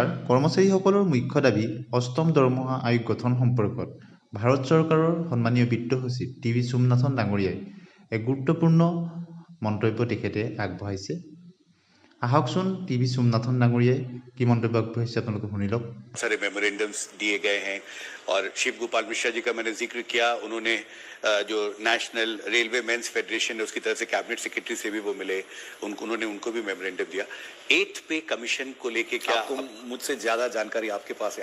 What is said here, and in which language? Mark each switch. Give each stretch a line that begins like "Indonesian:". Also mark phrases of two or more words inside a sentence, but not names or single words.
Assamese: কৰ্মচাৰীসকলৰ মুখ্য দাবী অষ্টম দৰমহা আয়োগ গঠন সম্পৰ্কত ভাৰত চৰকাৰৰ সন্মানীয় বিত্ত সচিব টিভি সোমনাথন ডাঙৰীয়াই এক গুৰুত্বপূৰ্ণ মন্তব্য তেখেতে আগবঢ়াইছে। আহকচোন টিভি সোমনাথন ডাঙৰীয়াই কি মন্তব্য আগবঢ়াইছে আপোনালোকে শুনি লওক।
Hindi: सारे मेमोरेंडम्स दिए गए हैं और शिव गोपाल मिश्रा जी का मैंने जिक्र किया। उन्होंने जो नेशनल रेलवे मेंस फेडरेशन है उसकी तरफ से
English: cabinet secretary
Hindi: से भी वो मिले, उनको भी मेमोरेंडम दिया। 8th पे कमीशन को लेके क्या मुझसे ज्यादा जानकारी आपके पास है?